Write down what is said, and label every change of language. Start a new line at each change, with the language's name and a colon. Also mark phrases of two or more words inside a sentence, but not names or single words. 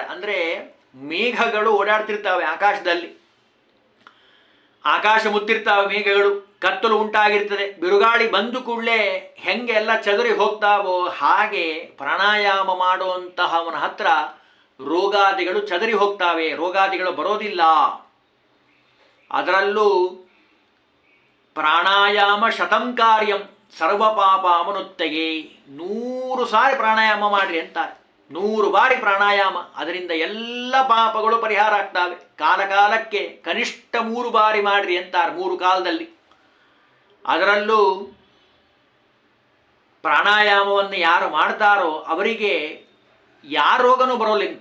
Kannada: ಅಂದರೆ ಮೇಘಗಳು ಓಡಾಡ್ತಿರ್ತಾವೆ ಆಕಾಶದಲ್ಲಿ, ಆಕಾಶ ಮುತ್ತಿರ್ತಾವೆ ಮೇಘಗಳು, ಕತ್ತಲು ಉಂಟಾಗಿರ್ತದೆ. ಬಿರುಗಾಳಿ ಬಂದು ಕೂಡಲೇ ಹೆಂಗೆ ಎಲ್ಲ ಚದುರಿ ಹೋಗ್ತಾವೋ ಹಾಗೆ ಪ್ರಾಣಾಯಾಮ ಮಾಡುವಂತಹವನ ಹತ್ರ ರೋಗಾದಿಗಳು ಚದರಿ ಹೋಗ್ತಾವೆ, ರೋಗಾದಿಗಳು ಬರೋದಿಲ್ಲ.
Sanskrit: ಅದರಲ್ಲೂ ಪ್ರಾಣಾಯಾಮ ಶತಂ ಕಾರ್ಯಂ ಸರ್ವ ಪಾಪಮನುತ್ತೆಗೆ.
Kannada: 100 ಸಾರಿ ಪ್ರಾಣಾಯಾಮ ಮಾಡ್ರಿ ಅಂತಾರೆ. 100 ಬಾರಿ ಪ್ರಾಣಾಯಾಮ, ಅದರಿಂದ ಎಲ್ಲ ಪಾಪಗಳು ಪರಿಹಾರ ಆಗ್ತವೆ. ಕಾಲಕಾಲಕ್ಕೆ ಕನಿಷ್ಠ 3 ಬಾರಿ ಮಾಡ್ರಿ ಅಂತಾರೆ, 3 ಕಾಲದಲ್ಲಿ. ಅದರಲ್ಲೂ ಪ್ರಾಣಾಯಾಮವನ್ನು ಯಾರು ಮಾಡ್ತಾರೋ ಅವರಿಗೆ ಯಾವ ರೋಗನೂ ಬರೋಲ್ಲಂತೆ.